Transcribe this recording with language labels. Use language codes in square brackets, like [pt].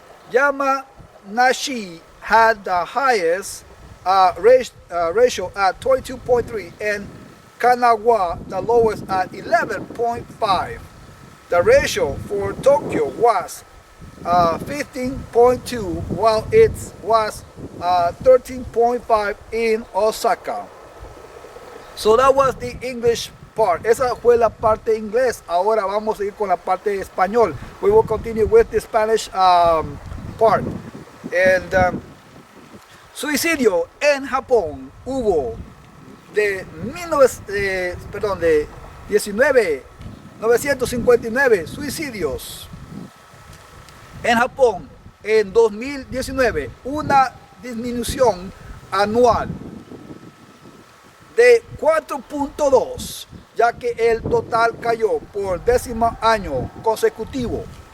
[en] Yamanashi had the highest ratio at 22.3 and Kanagawa the lowest at 11.5. The ratio for Tokyo was 15.2 while it was 13.5 in Osaka. So that was the English part. [es] Esa fue la parte inglés. Ahora vamos a ir con la parte español. [en] We will continue with the Spanish part. [es] And suicidio en Japón hubo de 1959 suicidios en Japón en 2019, una disminución anual de 4.2, ya que el total cayó por 10º año consecutivo.